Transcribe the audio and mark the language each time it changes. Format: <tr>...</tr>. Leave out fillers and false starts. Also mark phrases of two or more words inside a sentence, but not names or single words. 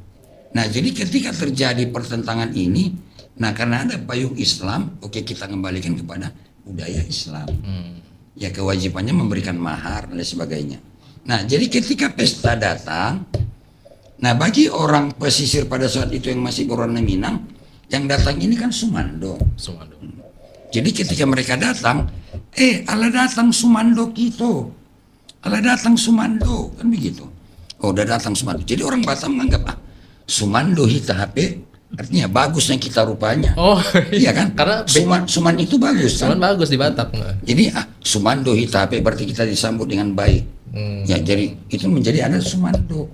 <id>Nah, jadi ketika terjadi pertentangan ini, nah karena ada payung Islam, oke, kita kembalikan kepada budaya Islam. Ya, kewajibannya memberikan mahar dan sebagainya. Nah, jadi ketika pesta datang, nah bagi orang pesisir pada saat itu yang masih berwarna Minang, yang datang ini kan Sumando. Jadi ketika mereka datang,</id> <min>ala datang Sumando Kito, ala datang Sumando,</min> <id>kan begitu. Oh, udah datang Sumando. Jadi orang Batam menganggap Sumando hita HP artinya bagusnya kita rupanya. Oh, Iya kan? Karena Suman itu bagus kan? cuman bagus di Batak. Jadi Sumando hita HP berarti kita disambut dengan baik. Ya, jadi itu menjadi ada Sumando.</id>